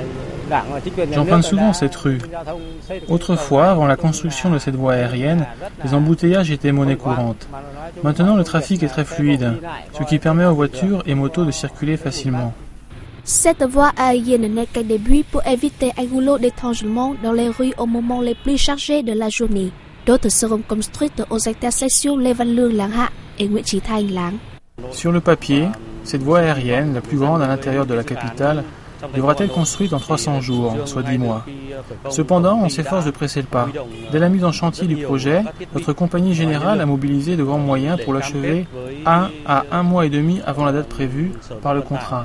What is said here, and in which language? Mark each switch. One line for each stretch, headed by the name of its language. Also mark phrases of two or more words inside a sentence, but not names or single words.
French: J'emprunte souvent cette rue. Autrefois, avant la construction de cette voie aérienne, les embouteillages étaient monnaie courante. Maintenant, le trafic est très fluide, ce qui permet aux voitures et motos de circuler facilement. Cette voie aérienne n'est qu'un début pour éviter un rouleau d'étranglement dans les rues au moment les plus chargés de la journée. D'autres seront construites aux intersections Lê Văn Lương Làng Hạ et Nguyễn Chí Thanh Làng. Sur le papier, cette voie aérienne, la plus grande à l'intérieur de la capitale, devra être construite en 300 jours, soit 10 mois. Cependant, on s'efforce de presser le pas. Dès la mise en chantier du projet, notre compagnie générale a mobilisé de grands moyens pour l'achever 1 à 1 mois et demi avant la date prévue par le contrat.